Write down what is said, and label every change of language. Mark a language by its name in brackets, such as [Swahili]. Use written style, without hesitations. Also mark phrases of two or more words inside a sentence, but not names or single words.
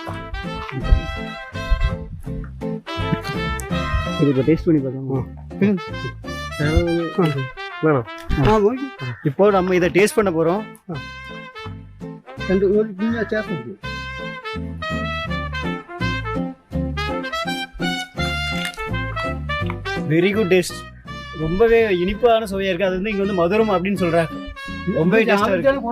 [Tamil] இது இப்போ டேஸ்ட் பண்ணி பார்க்கலாமா? வேணாம். இப்போ நம்ம இதை டேஸ்ட் பண்ண போகிறோம். [Malayalam] രണ്ട് ഒരു കുഞ്ഞ ചേർത്ത് [Tamil] வெரி குட் டேஸ்ட். ரொம்பவே இனிப்பான சுவையாக இருக்குது. அது வந்து இங்கே வந்து மதுரம் அப்படின்னு சொல்கிறாங்க. ரொம்பவே டேஸ்ட்டாக இருக்குது.